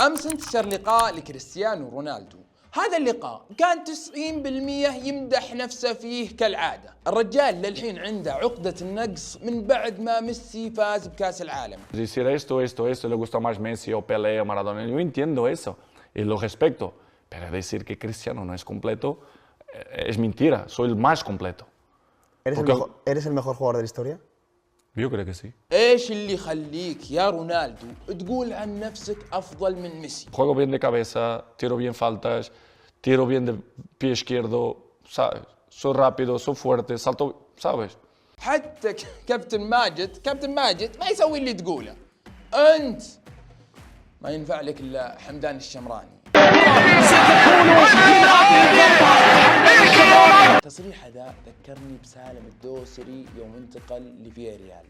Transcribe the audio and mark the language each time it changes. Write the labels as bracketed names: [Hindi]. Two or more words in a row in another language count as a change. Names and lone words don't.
[Arabic] أمس انتشر لقاء لكريستيانو رونالدو. هذا اللقاء كان 90% يمدح نفسه فيه كالعادة. الرجال للحين عنده عقدة النقص من بعد ما ميسي فاز بكأس العالم. [Spanish] Decir esto, le gusta más Messi o Pelé o Maradona. Yo entiendo eso y lo respeto. Pero decir que Cristiano no es completo es mentira. Soy el más completo. ¿Eres el mejor jugador de la historia? Yo creo que sí. [Arabic] ايش اللي يخليك يا رونالدو تقول عن نفسك افضل من ميسي؟ [Spanish] Juego bien de cabeza, tiro bien faltas, tiro bien de pie izquierdo, ¿sabes? Soy rápido, soy fuerte, salto, ¿sabes? [Arabic] حتى كابتن ماجد ما يسوي اللي تقوله. انت ما ينفع لك الا حمدان الشمراني. تصريح ذا ذكرني بسالم الدوسري يوم انتقل لفياريال.